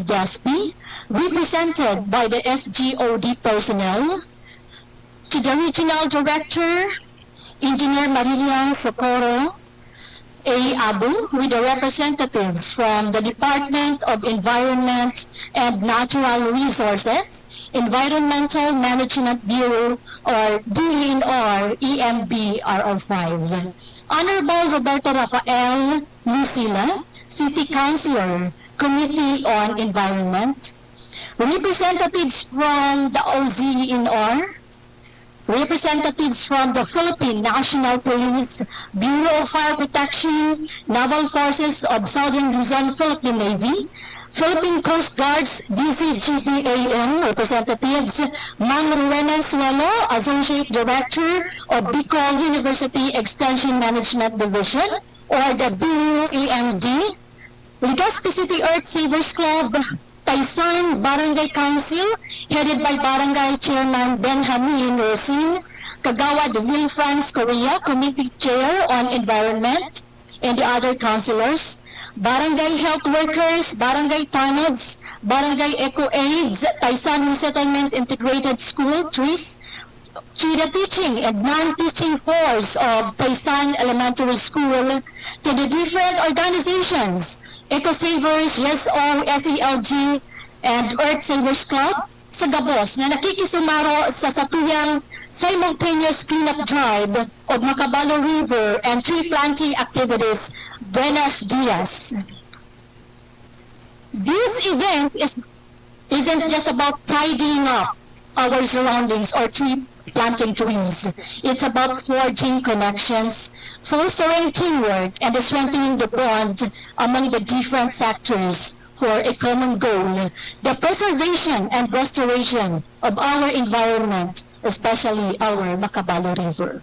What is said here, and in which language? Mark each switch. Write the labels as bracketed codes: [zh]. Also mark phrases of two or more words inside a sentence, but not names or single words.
[en] Despi, represented by the SGOD personnel, to the regional director, Engineer Maria Socorro A. Abu, with the representatives from the Department of Environment and Natural Resources, Environmental Management Bureau, or DENR EMB RO5. Honorable Roberto Rafael Lucila, City Councilor, Committee on Environment, representatives from the OZENR, representatives from the Philippine National Police, Bureau of Fire Protection, Naval Forces of Southern Luzon, Philippine Navy, Philippine Coast Guard's DCGPAM representatives, Mang Rowena Suelo, Associate Director of Bicol University Extension Management Division, or the BUEMD, Legazpi City Earth Savers Club, Taysan Barangay Council, headed by Barangay Chairman Benjamin Rosin, Kagawad Wilfrance Korea, Committee Chair on Environment, and the other councilors, Barangay Health Workers, Barangay Tanods, Barangay Eco Aids, Taysan Resettlement Integrated School, TRIS, to the teaching and non-teaching force of Taysan Elementary School, to the different organizations, Eco Savers, YesO, SELG, and Earth Savers Club, [bik] sa Gabos na nakikisumaro sa satuyang [en] simultaneous cleanup drive of Macabalo River and tree planting activities. [es] Buenos dias. [en] This event isn't just about tidying up our surroundings or tree planting trees. It's about forging connections, fostering teamwork, and strengthening the bond among the different sectors for a common goal, the preservation and restoration of our environment, especially our Macabalo River.